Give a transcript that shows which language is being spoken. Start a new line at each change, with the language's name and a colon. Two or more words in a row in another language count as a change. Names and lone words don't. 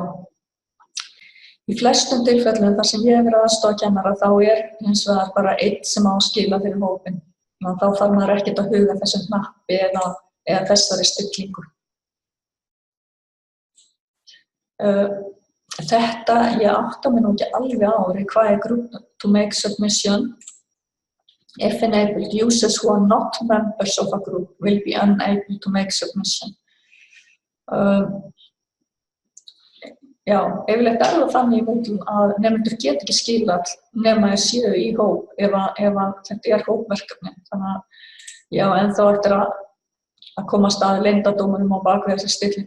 Icelandic: Í flestum tilfellum þar sem ég verið aðstoðarkennara þá hins vegar bara einn sem á að skila fyrir hópinn. Þá þarf maður ekkert að huga þessum hnappi eða þessari stillingu. Þetta, ég átta mig nú ekki alveg á hvað
English: group to make submission. If enabled, users who are not members of a group will be unable to make submission.
Icelandic: Já, yfirleitt það þannig í Moodle að nemendur get ekki skilað nema þeir séu í hóp ef að þetta hópverkefni. Þannig að, já, en þá eftir að komast að leyndardómunum á bak við þessa stillingu.